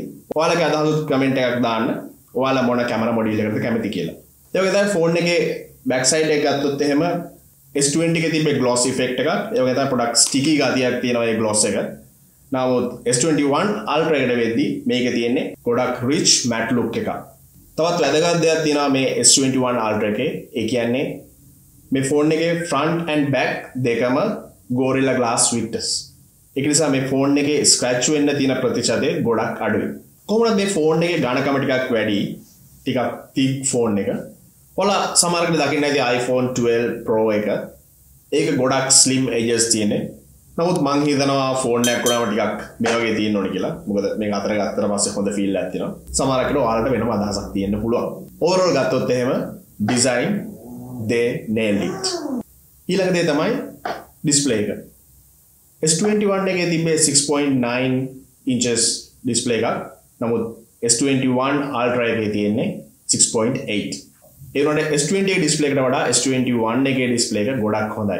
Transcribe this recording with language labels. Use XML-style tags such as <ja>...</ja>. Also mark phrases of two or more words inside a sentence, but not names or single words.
<si>ඔයාලගේ අදහස් කමෙන්ට් එකක් දාන්න. ඔයාලා මොන කැමරා මොඩියුල් එකකටද කැමති කියලා. ඒ වගේ තමයි ෆෝන් එකේ බෑක් සයිඩ් එක ගත්තොත් එහෙම S20 එකේ තිබ්බ</si> <en>gloss effect</en> <si>එකක් ඒ වගේ තමයි පොඩක් sticky ගතියක් තියෙනවා ඒ gloss එක. නමුත් S21 Ultra එකට වෙද්දී මේකේ තියෙන්නේ ගොඩක්</si> <en>rich matte look</en> <si>එකක්. තවත් වැදගත් දෙයක් තියෙනවා මේ S21 Ultra එකේ. ඒ කියන්නේ මේ ෆෝන් එකේ</si> <en>front and back</en> <si>දෙකම Gorilla Glass witness. ඒක නිසා මේ ෆෝන් එකේ scratch වෙන්න තියෙන ප්‍රතිශතය ගොඩක් අඩුයි. කොහොමද මේ ෆෝන් එකේ ඝනකම ටිකක් වැඩි, ටිකක් thick ෆෝන් එක. ඔයාලා සමහරකට දකින්න ඇති iPhone 12 Pro එක. ඒක ගොඩක්</si> <en>slim edges</en> <si>තියෙන්නේ. නමුත් මං හිතනවා ෆෝන් එකක් වුණාම ටිකක් මේ වගේ තියෙන්න ඕනේ කියලා. මොකද මේක අතර ගත්තට පස්සේ හොඳ feel එකක් තියෙනවා. සමහරකට ඔයාලට වෙනම අදහසක් තියෙන්න පුළුවන්.</si> <en>overall</en> <si>ගත්තොත් එහෙම</si> <en>design they nailed it.</en> <si>ඊළඟ දේ තමයි display එක. S21 එකේ තිබ්බේ 6.9 inches display එකක්. නමුත් S21 Ultra එකේ තියෙන්නේ 6.8. ඒ වුණාට S20 එකේ ඩිස්ප්ලේ එකට වඩා S21 එකේ ඩිස්ප්ලේ එක ගොඩක් හොඳයි.</si>